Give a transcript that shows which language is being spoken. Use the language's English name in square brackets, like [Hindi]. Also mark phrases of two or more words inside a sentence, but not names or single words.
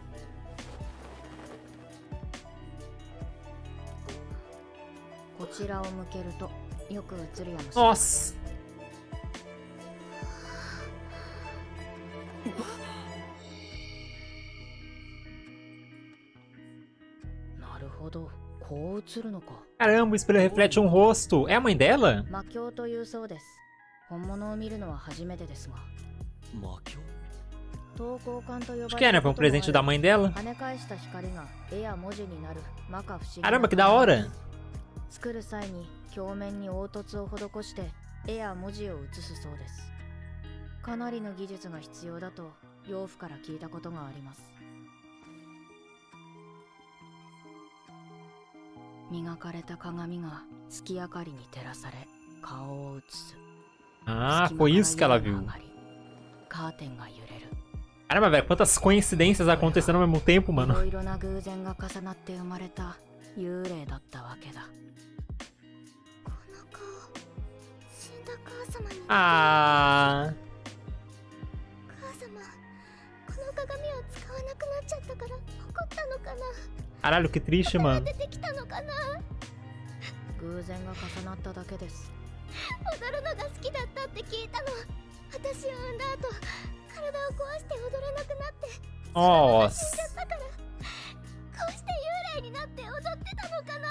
[Japanese] こちらを向けるとよく映るやもしれない。 Nossa! なるほど、こう映るのか。 [Portuguese] Caramba, o espelho reflete um rosto. É a mãe dela? [Japanese] 魔鏡というそうです。本物を見るのは初めてですが。魔鏡？投光管と呼ばれる [Portuguese] Acho que é, né? Foi um presente da mãe dela. [Japanese] 跳ね返した光が絵や文字になる摩訶不思議な。 [Portuguese] Caramba, que da hora! [Japanese] 作る際に表面に凹凸を施して絵や文字を写すそうです。かなりの技術が必要だと養父から聞いたことがあります。磨かれた鏡が月明かりに照らされ顔を映す。 [Portuguese] Ah, foi isso que ela viu. [Japanese] カーテンが揺れる。 [Portuguese] Caramba, velho, quantas coincidências acontecendo ao mesmo tempo, [Japanese] い [Portuguese] mano. [Japanese] ろいろな偶然が重なって生まれた幽霊だったわけだ。この顔、死んだ母様に。 Ah. 母様、この鏡を使わなくなっちゃったから怒ったのかな。 [Portuguese] Caralho, que triste, [Japanese] また [Portuguese] mano. [Japanese] 出てきたのかな。偶然が重なっただけです。踊るのが好きだったって聞いたの。私を産んだ後、体を壊して踊れなくなって、 Nossa. 死んじゃったから。こうして幽霊になって踊ってたのかな。